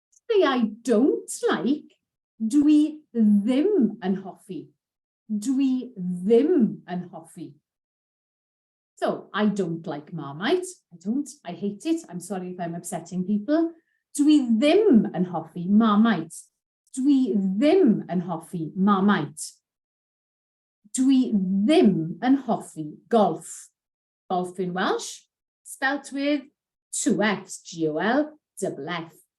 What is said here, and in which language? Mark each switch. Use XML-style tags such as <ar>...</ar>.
<en>Say I don't like,</en> <cy>dwi ddim yn hoffi. Dwi ddim yn hoffi.</cy> <en>So, I don't like Marmite. I hate it. I'm sorry if I'm upsetting people.</en> <cy>Dwi ddim yn hoffi Marmite. Dwi ddim yn hoffi Marmite. Dwi ddim yn hoffi golf.</cy> <en>Golf in Welsh, spelt with two F's, G-O-L-F-F.</en>